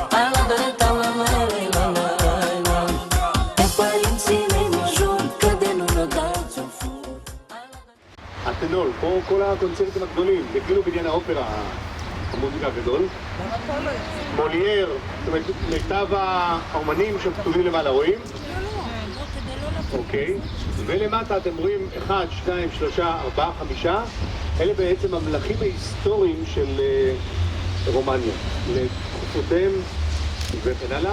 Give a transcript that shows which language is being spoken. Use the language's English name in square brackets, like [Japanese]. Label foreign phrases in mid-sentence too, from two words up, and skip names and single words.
[Romanian] pe părinții mei mă jur că de nu ne dai ți-o fur. [Hebrew] הטנול, פה כל הקונצרטים הגדולים, זה כאילו בניין האופרה, המוזיקה הגדול. מולייר, זאת אומרת, מיטב האומנים שכתובים למעלה, רואים? אוקיי, ולמטה אתם רואים 1, 2, 3, 4, 5, אלה בעצם המלכים ההיסטוריים של רומניה, לתקופותיהם וכן הלאה.